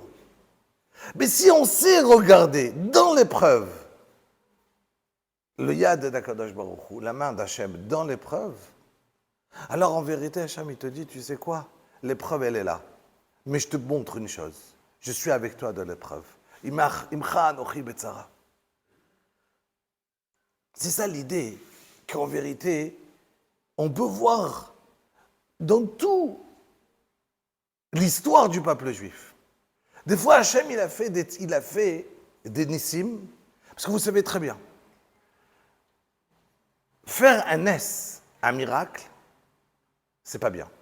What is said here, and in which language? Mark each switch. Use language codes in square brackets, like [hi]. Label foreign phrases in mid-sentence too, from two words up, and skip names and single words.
[fr] Mais si on sait regarder dans l'épreuve, le yad d' [he] הקדוש ברוך הוא, [fr] la main d'Hachem dans l'épreuve, alors en vérité, Hachem, il te dit, tu sais quoi? L'épreuve, elle est là. Mais je te montre une chose. Je suis avec toi dans l'épreuve. [he] עמך אנכי בצרה. [fr] C'est ça l'idée, qu'en vérité, on peut voir dans tout l'histoire du peuple juif. Des fois, Hachem, il a fait des nissim, parce que vous savez très bien, faire un nes, un miracle, c'est pas bien.